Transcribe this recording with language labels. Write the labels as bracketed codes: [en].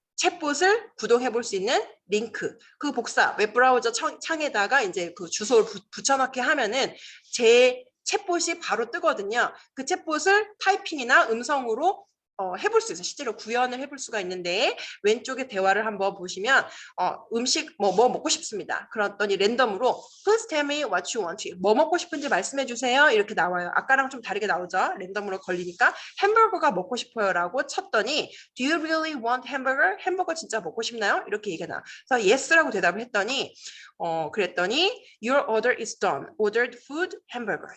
[ko] 챗봇을 구동해 볼 수 있는 링크. 그 복사 웹브라우저 창에다가 이제 그 주소를 붙여넣기 하면은 제 챗봇이 바로 뜨거든요. 그 챗봇을 타이핑이나 음성으로 해볼 수 있어요. 실제로 구현을 해볼 수가 있는데 왼쪽에 대화를 한번 보시면 음식 뭐 먹고 싶습니다. 그랬더니 랜덤으로 [en] Please tell me what you want. [ko] 뭐 먹고 싶은지 말씀해 주세요. 이렇게 나와요. 아까랑 좀 다르게 나오죠. 랜덤으로 걸리니까 햄버거가 먹고 싶어요 라고 쳤더니 [en] Do you really want hamburger? [ko] 햄버거 진짜 먹고 싶나요? 이렇게 얘기가 나와. 그래서 Yes라고 대답을 했더니 그랬더니 [en] Your order is done. Ordered food hamburger.